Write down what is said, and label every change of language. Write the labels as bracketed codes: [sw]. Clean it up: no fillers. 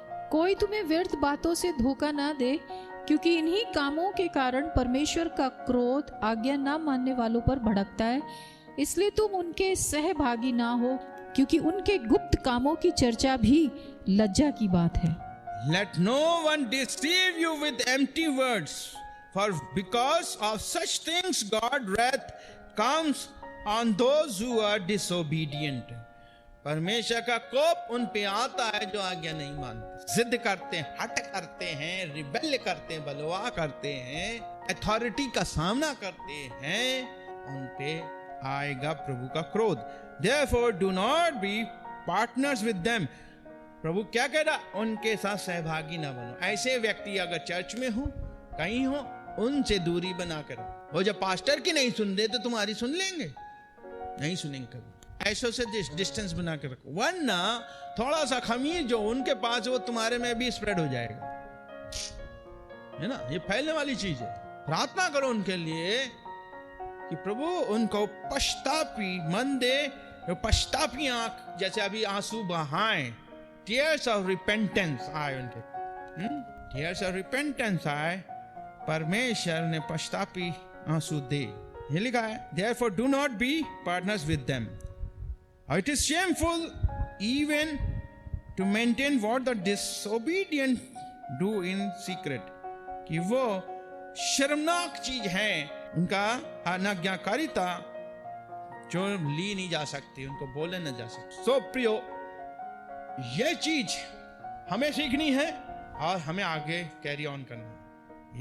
[hi] कोई तुम्हें व्यर्थ बातों से धोखा ना दे, क्योंकि इन्हीं कामों के कारण परमेश्वर का क्रोध आज्ञा ना मानने वालों पर भड़कता है। इसलिए तुम उनके सहभागी ना हो, क्योंकि उनके गुप्त कामों की चर्चा भी लज्जा की बात है। [en] Let no one deceive you with empty words, for because of such things God wrath comes on those who are disobedient. [hi] परमेश्वर का कोप उन पे आता है जो आज्ञा नहीं मानते, जिद करते हैं, हट करते हैं, रिबेल करते हैं, बलवा करते हैं, अथॉरिटी का सामना करते हैं, उन पे आएगा प्रभु का क्रोध। [en] Therefore do not be partners with them. [hi] प्रभु क्या कह रहा? उनके साथ सहभागी ना बनो। ऐसे व्यक्ति अगर चर्च में हो, कहीं हो, उनसे दूरी बना कर रहो। वो जब पास्टर की नहीं सुन रहे तो तुम्हारी सुन लेंगे? नहीं सुनेंगे कभी। ऐसों से डिस्टेंस बना कर रखो, वरना थोड़ा सा खमीर जो उनके पास वो तुम्हारे में भी स्प्रेड हो जाएगा, है ना? ये फैलने वाली चीज है। प्रार्थना करो उनके लिए कि प्रभु उनको पश्चातापी मन दे, पश्चातापी आंख, जैसे अभी आंसू बहाएं, [en] tears of repentance [hi] आए उनके, टीयर्स ऑफ रिपेंटेंस आए, परमेश्वर ने पश्चातापी आंसू दे। ये लिखा है, [en] therefore do not be partners with them. It is shameful even to maintain what the disobedient do in secret. [hi] कि वो शर्मनाक चीज है, उनका अनाज्ञाकारिता जो ली नहीं जा सकती, उनको बोले नहीं जा सकती। सो प्रियो, ये चीज हमें सीखनी है और हमें आगे कैरी ऑन करना है।